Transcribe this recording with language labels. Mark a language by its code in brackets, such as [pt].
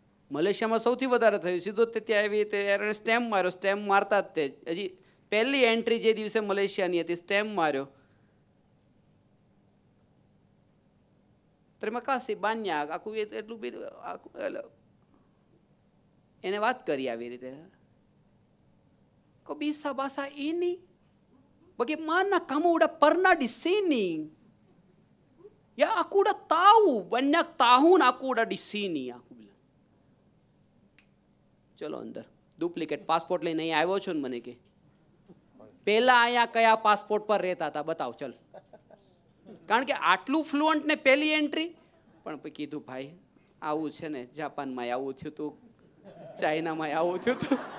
[gu] મલેશિયામાં સૌથી વધારે થયું, સીધો ત્યાં એવી રીતે સ્ટેમ્પ માર્યો, સ્ટેમ્પ મારતા જ તે હજી પહેલી એન્ટ્રી જે દિવસે મલેશિયાની હતી, સ્ટેમ્પ માર્યો. [id] terima kasih banyak, aku [gu] એટલું બધું એને વાત કરી આવી રીતે. [id] Kok bisa bahasa ini? Bagaimana kamu udah pernah di sini? Ya aku udah tahu, banyak tahun aku udah di sini, aku bilang. [gu] ચલો અંદર ડુપ્લિકેટ પાસપોર્ટ લઈને અહીં આવ્યો છો ને, મને કે પહેલા અહીંયા કયા પાસપોર્ટ પર રહેતા હતા બતાવ ચલ. કારણ કે આટલું ફ્લુઅન્ટ ને પહેલી એન્ટ્રી. પણ કીધું ભાઈ આવું છે ને, જાપાનમાં આવું થયું હતું, ચાઇનામાં આવું થયું હતું.